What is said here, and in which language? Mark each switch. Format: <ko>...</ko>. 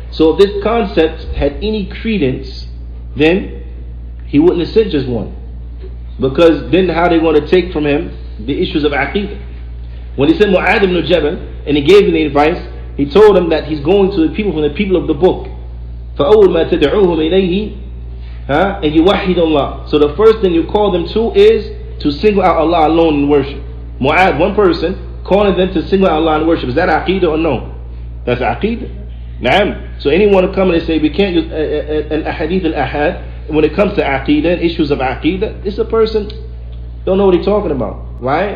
<en>So if this concept had any credence, then he wouldn't have sent just one. Because then how they want to take from him the issues of aqidah. When he sent Mu'adh ibn Jabal and he gave him the advice, he told him that he's going to the people from the people of the book.</en> <ar>فَأَوْلْ مَا تَدْعُوهُمْ إِلَيْهِ and يُوَحِّدُ اللَّهِ.</ar> <en>So the first thing you call them to is to single out Allah alone in worship. Mu'adh, one person, calling them to single out Allah in worship. Is that aqidah or no? That's aqidah. Naam. So anyone who come and say we can't use al-ahadith al-ahad when it comes to aqidah and issues of aqidah, it's a person don't know what he's talking about. Why?</en>